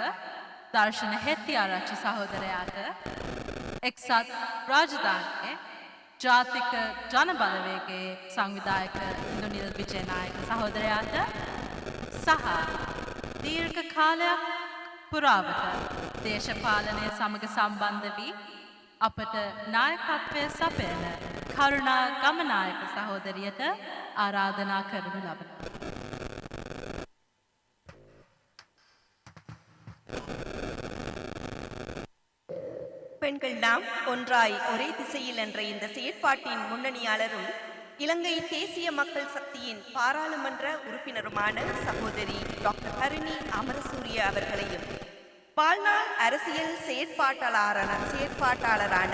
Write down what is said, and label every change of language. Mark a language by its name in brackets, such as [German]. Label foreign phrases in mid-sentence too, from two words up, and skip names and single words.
[Sinhala] දර්ශන හෙට්ටිආරච්චි සහෝදරයාට එක්සත් රාජධානියේ ජාතික ජනබලවේගයේ සංවිධායක ඉන්දුනිල් විජේනායක සහෝදරයාට සහ දීර්ඝ කාලයක් පුරාවට දේශපාලනය සමග සම්බන්ධ වී අපට නායකත්වය සපයන කරුණා ගමනායක සහෝදරියට ආරාධනා කරනු ලබනවා. [Tamil] பெண்கள் நாம் ஒன்றாய் ஒரே திசையில் என்ற இந்த செயற்பாட்டின் முன்னணியாளரும் இலங்கை தேசிய மக்கள் சக்தியின் பாராளுமன்ற உறுப்பினருமான சகோதரி டாக்டர் ஹரிணி அமரசூரிய அவர்களையும் வாழ்நாள் அரசியல் செயற்பாட்டாளரான